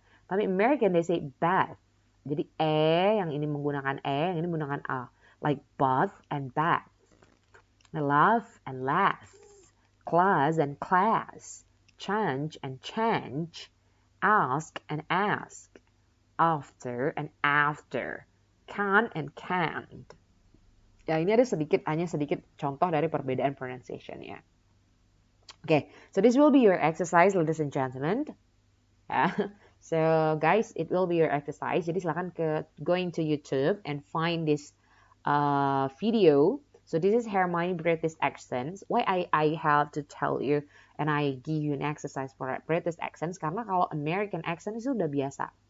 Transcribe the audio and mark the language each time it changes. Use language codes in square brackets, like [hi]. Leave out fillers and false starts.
[id] Tapi [en] American they say bath. [id] Jadi yang ini menggunakan yang ini menggunakan A. [en] Like bath and bath. Laugh and laugh, class and class, change and change, ask and ask, after and after, can and can't. [id] Ya, ini ada hanya sedikit contoh dari perbedaan pronunciation ya. [en] Okay, so this will be your exercise, ladies and gentlemen. So guys, it will be your exercise. [id] Jadi silakan [en] going to YouTube and find this video. So this is Hermione British accents. Why I have to tell you and I give you an exercise for British accents, [id] karena kalau American accent itu udah biasa.